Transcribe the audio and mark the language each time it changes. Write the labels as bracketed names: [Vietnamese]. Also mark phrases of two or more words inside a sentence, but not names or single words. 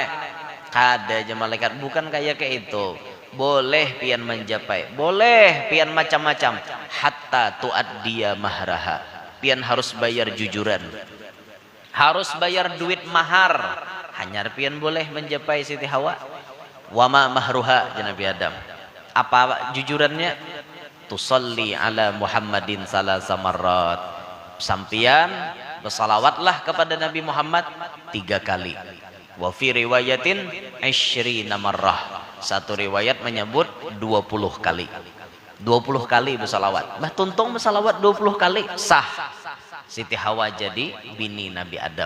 [Banjar] Kada aja malaikat, bukan kayak itu. Boleh pian menjapai, boleh pian macam-macam, [Arabic] حتى تؤدي مهرها, [Banjar] pian harus bayar jujuran, harus bayar duit mahar, hanyar pian boleh menjapai Siti Hawa. [Arabic] وما مهرها [Banjar] Nabi Adam, apa jujurannya? [Arabic] تصلي على محمد ثلاث مرات, [Banjar] sampian bersalawatlah kepada Nabi Muhammad 3 kali. [Arabic] وفي رواية 20 مرة, [Banjar] satu riwayat menyebut 20 kali. 20 kali bersalawat. Bah tuntung bersalawat 20 kali sah. Siti Hawa jadi bini Nabi Adam.